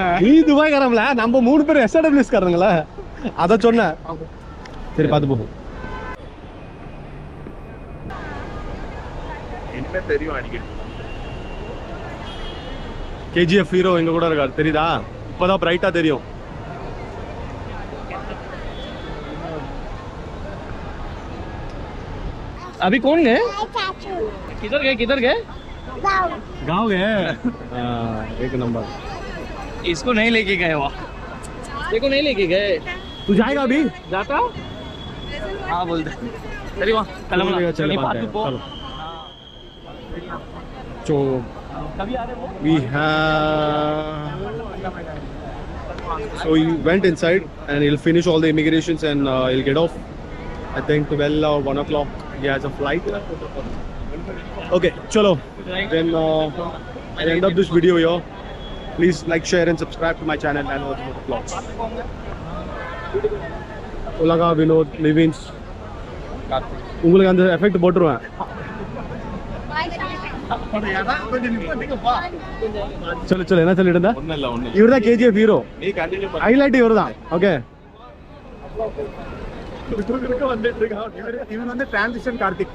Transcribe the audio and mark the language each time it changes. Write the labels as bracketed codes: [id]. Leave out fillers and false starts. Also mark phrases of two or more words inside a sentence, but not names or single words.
[ta] நீ துபாய்காரம்ல நம்ம 3 பேரும் SRWS காரங்களா அத சொன்னேன் சரி பார்த்து போகும் என்ன தெரியும் அடிக்கடி KGF hero இங்க கூட இருக்காரு தெரியுதா இப்பதான் பிரைட்டா தெரியும் [hi] अभी कौन गए चाचू किधर गए गाँव गए एक नंबर इसको नहीं लेके गए वो देखो नहीं लेके गए तू जाएगा अभी जाता हाँ बोलते चलिए वहाँ [en] चलो so we have so he went inside and he'll finish all the immigrations and he'll get off I think 12 or 1 o'clock he has a flight okay chalo then I'll end up this video here please like share and subscribe to my channel and watch more vlogs [ta] Ulaga Vinod Nivins உங்களுக்கு அந்த எஃபெக்ட் போட்டுருவேன் சொல்லு சொல்லு என்ன சொல்லிட்டு இருந்தா இவர் தான் KGF [en] hero highlight [ta] இவர் தான் ஓகே இவன் வந்து டிரான்சிஷன் கார்த்திக்